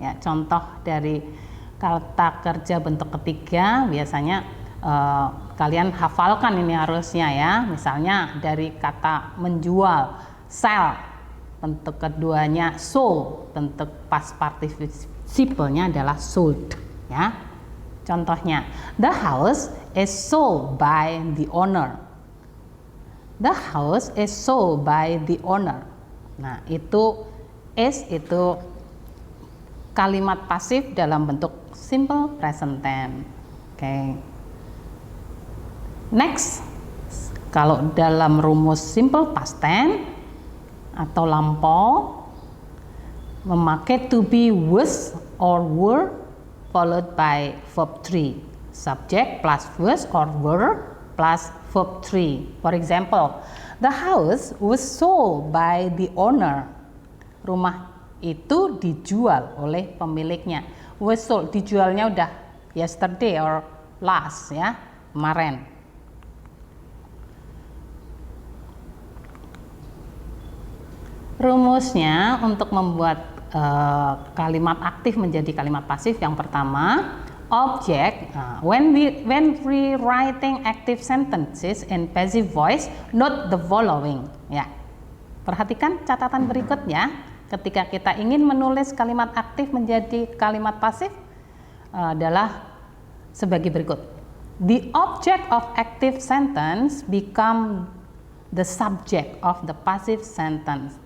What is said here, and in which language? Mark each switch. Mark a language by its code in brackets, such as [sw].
[id] Ya, contoh dari kata kerja bentuk ketiga biasanya kalian hafalkan ini harusnya ya. Misalnya dari kata menjual, sell, bentuk keduanya sold, bentuk past participle-nya adalah sold ya. [en] Contohnya, the house is sold by the owner. The house is sold by the owner. [id] Nah, itu is itu kalimat pasif dalam bentuk [en] simple present tense. Oke. [id] Next, kalau dalam rumus simple past tense atau lampau memakai to be, [en] was or were followed by verb 3. Subject plus was or were plus verb 3. For example, the house was sold by the owner. [id] Rumah itu dijual oleh pemiliknya. Was sold, dijualnya udah [en] yesterday or last [id] ya, kemarin. Rumusnya untuk membuat kalimat aktif menjadi kalimat pasif yang pertama, object. [en] When we writing active sentences in passive voice, note the following. [id] Ya, perhatikan catatan berikutnya. Ketika kita ingin menulis kalimat aktif menjadi kalimat pasif adalah sebagai berikut. [en] The object of active sentence become the subject of the passive sentence.